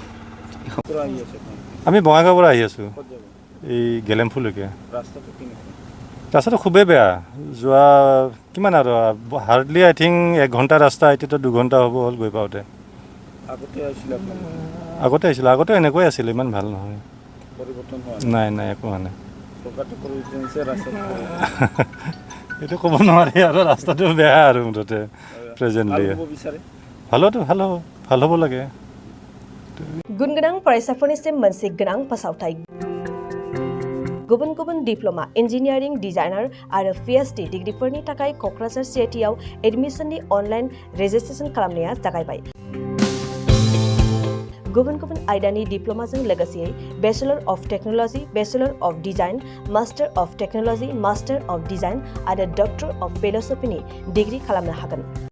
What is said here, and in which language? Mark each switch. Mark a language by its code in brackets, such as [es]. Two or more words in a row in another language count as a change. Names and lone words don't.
[as] আমি বঙাইগাঁৱৰ পৰা আহি আছোঁ এই গেলেমফুলৈকে ৰাস্তাটো খুবেই বেয়া যোৱা কিমান আৰু [en] hardly I think [as] 1 ঘণ্টা ৰাস্তা এতিয়াতো 2 ঘণ্টা হ'ব হ'ল গৈ পাওঁতে আগতে এনেকুৱাই আছিল ইমান ভাল নহয় নাই একো হোৱা নাই এইটো ক'ব নোৱাৰি আৰু ৰাস্তাটো বেয়া আৰু মুঠতে প্ৰেজেণ্টলি ভাল হ'ব লাগে [brx] गुन गोनां फरायसाफोरनिसिम मोनसे गोनां फोसावथाय गुबुन गुबुन [en] diploma engineering designer [brx] आरो PhD डिग्रीफोरनि थाखाय क'क्राझार CITआव एडमिशननि [en] online registration [brx] खालामनाया जागायबाय गुबुन गुबुन आयदानि डिप्लोमाजों लोगोसे [en] bachelor of technology bachelor of design master of technology master of design [brx] आरो [en] doctor of philosophy [brx] डिग्री खालामनो हागोन